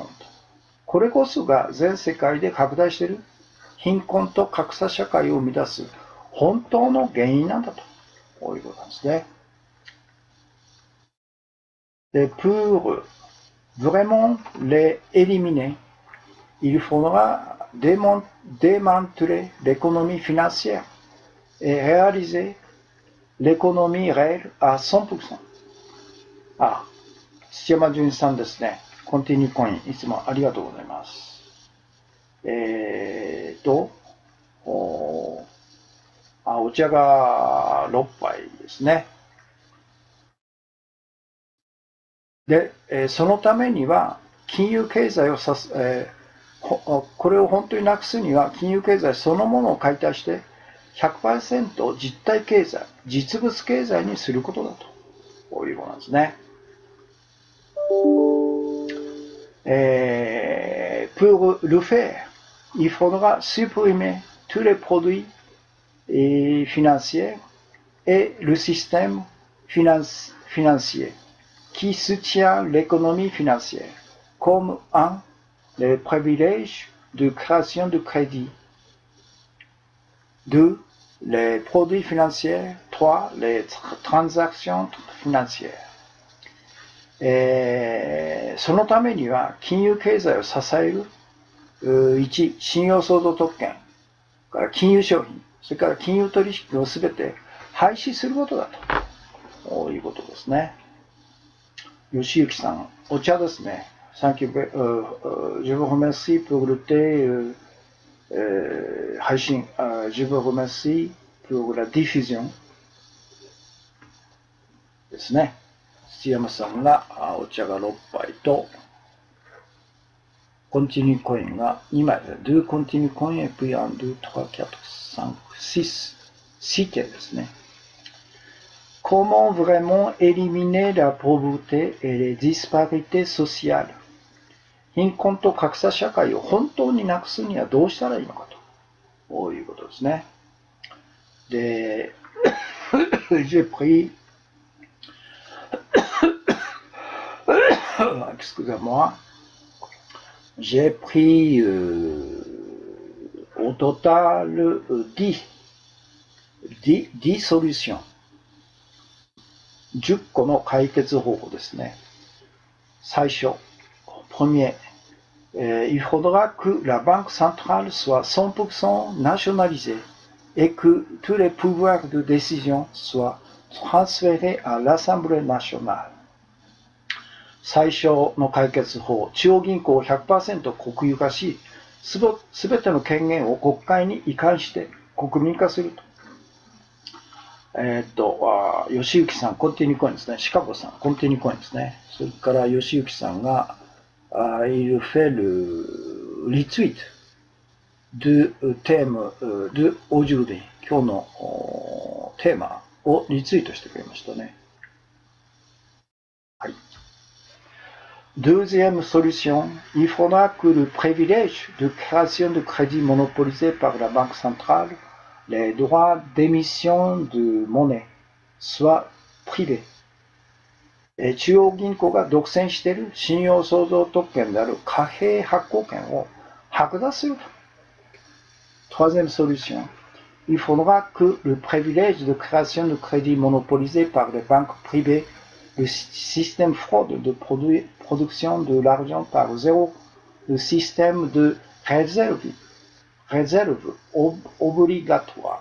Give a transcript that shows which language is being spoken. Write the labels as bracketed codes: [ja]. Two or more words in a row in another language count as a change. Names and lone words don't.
[ja] これこそが全世界で拡大している貧困と格差社会を生み出す本当の原因なんだと。こういうことなんですね。 [fr] で、pour vraiment les éliminer, il faudra démanteler l'économie financière et réaliser l'économie réelle à 100%。 [ja] あ、土山純さんですね。コンティニューコイン、いつもありがとうございます。お茶が6杯ですね。で、そのためには、金融経済をこれを本当になくすには、金融経済そのものを解体して、100% 実体経済、実物経済にすることだと。こういうことなんですね。 [fr] pour le faire, il faudra supprimer tous les produits financiers et le système financier qui soutient l'économie financière, comme 1. Les privilèges de création de crédit, 2. Les produits financiers, 3. Les transactions financières。 [ja] そのためには金融経済を支える1、信用創造特権、から金融商品、それから金融取引をすべて廃止することだということですね。吉行さん、お茶ですね。 [en] Thank you. [fr] Je vous remercie pour le thé 配信。Je vous remercie pour la diffusion ですね。 [ja] 土山さんがお茶が6杯とコンティニューコインが2枚で2コンティニューコイン [fr] et puis [ja] 1, 2, 3, 4, 5, 6 6 件ですね。 [fr] Comment vraiment éliminer la pauvreté et les disparités sociales？ [ja] 貧困と格差社会を本当になくすにはどうしたらいいのかということですね。 [fr] で、j'ai pris excusez-moi, j'ai pris au total 10 solutions。 [ja] 10 個の解決方法ですね。 [fr] 最初、premier, il faudra que la banque centrale soit 100% nationalisée et que tous les pouvoirs de décision soient transférés à l'Assemblée nationale。 [ja] 最初の解決法、中央銀行を 100% 国有化し、すべての権限を国会に移管して国民化すると。吉行さん、コンティニューコインですね。シカゴさん、コンティニューコインですね。それから吉行さんが、 [fr] il fait le retweet du thème de aujourd'hui。 [ja] 今日のテーマをリツイートしてくれましたね。 [fr] はい。Deuxième solution, il faudra que le privilège de création de crédit monopolisé par la Banque centrale, les droits d'émission de monnaie, soient privés. [ja] 中央銀行が独占している信用創造特権である貨幣発行権を剥奪すると。 [fr] Troisième solution. Il faudra que le privilège de création de crédit monopolisé par les banques privées, le système fraude de production de l'argent par zéro, le système de réserve obligatoire.